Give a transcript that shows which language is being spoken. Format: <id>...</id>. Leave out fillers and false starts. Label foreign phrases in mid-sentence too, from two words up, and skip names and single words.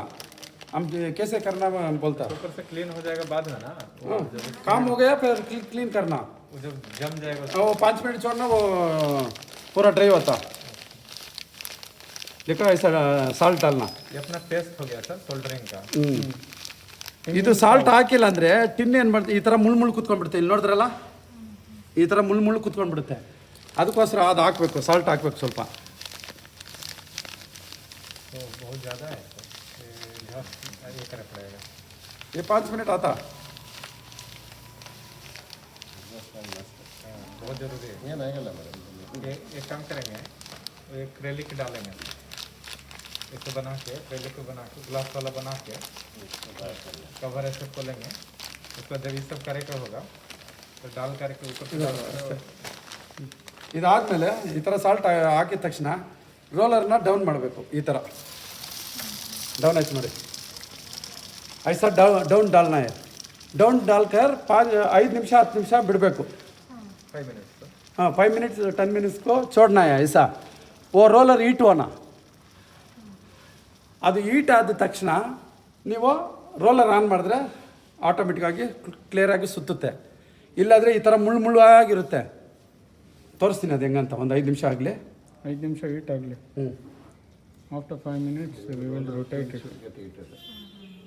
<hi>हम कैसे करना हम बोलता. ऊपर से क्लीन हो जाएगा बाद में ना, हाँ, काम हो गया फिर क्लीन करना. वो जब जम जाएगा वो 5 मिनट छोड़ना, वो पूरा ड्राई होता. देखो ऐसा साल्ट डालना. ये अपना टेस्ट हो गया सर सोल्डरिंग का।</hi> <kn>ಇದು ಸಾಲ್ಟ್ ಹಾಕಿಲ್ಲ ಅಂದರೆ ಟಿನ್ ಏನು ಮಾಡ್ತೀವಿ, ಈ ಥರ ಮುಳ್ಳು ಕುತ್ಕೊಂಡ್ಬಿಡುತ್ತೆ. ಇಲ್ಲಿ ನೋಡಿದ್ರಲ್ಲ, ಈ ಥರ ಮುಳ್ಳು ಕುತ್ಕೊಂಡ್ಬಿಡುತ್ತೆ. ಅದಕ್ಕೋಸ್ಕರ ಅದು ಹಾಕಬೇಕು, ಸಾಲ್ಟ್ ಹಾಕ್ಬೇಕು ಸ್ವಲ್ಪ.</kn> <hi>तो बहुत ज़्यादा है तो ये करना पड़ेगा। ये 5 मिनट आता. बहुत ज़रूरी है। ये काम करेंगे, एक एक्रेलिक डालेंगे, इसको बना के एक्रेलिक को बना के ग्लास वाला बना के कवर ऐसे खोलेंगे. उसका जब ये सब करे का होगा तो डाल करके ऊपर से डाल</hi> <kn>ಇದಾದಮೇಲೆ ಈ ಥರ ಸಾಲ್ಟ್ ಹಾಕಿದ ತಕ್ಷಣ ರೋಲರ್ನ ಡೌನ್ ಮಾಡಬೇಕು. ಈ ಥರ ಡೌನ್ ಆಯ್ತು ನೋಡಿ,</kn> <hi>ऐसा डाउन डालना है.</hi> <kn>ಡೌನ್ डालकर 5 ನಿಮಿಷ 10 ನಿಮಿಷ ಬಿಡಬೇಕು.</kn> <hi>5 मिनट्स हाँ, 5 मिनट्स 10 मिनट्स को छोड़ना है ऐसा. वो रोलर हीट होना,</hi> <kn>ಅದು ಹೀಟ್ ಆದ ತಕ್ಷಣ ನೀವು ರೋಲರ್ ಆನ್ ಮಾಡಿದ್ರೆ ಆಟೋಮೆಟಿಕ್ಕಾಗಿ ಕ್ಲಿಯರಾಗಿ ಸುತ್ತುತ್ತೆ. ಇಲ್ಲಾಂದರೆ ಈ ಥರ ಮುಳ್ಳುವಾಗಿರುತ್ತೆ. ತೋರಿಸ್ತೀನಿ ಅದು ಹೆಂಗಂತ, ಒಂದು 5 ನಿಮಿಷ ಆಗಲಿ. 5 ನಿಮಿಷ ಹೀಟ್ ಆಗಲಿ. ಹ್ಞೂ,</kn> <en>ಆಫ್ಟರ್ 5 minutes we will rotate it.</en>